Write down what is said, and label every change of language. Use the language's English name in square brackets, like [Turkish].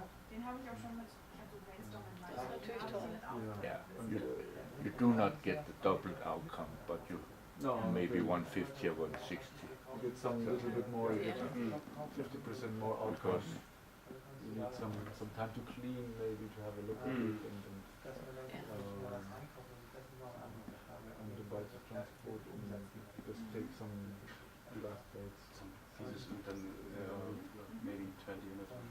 [German] Den habe ich auch schon mit, ich habe so Brainstorming. Das ist natürlich toll. [English] Yeah. You do not get the double outcome, but you maybe 150 or 160. You get some little bit more, you get 50% more outcome. You need some time to clean, maybe to have a look at it, and divide the transport and just take some glass plates. [German] Dieses und dann [English] maybe 20 minutes.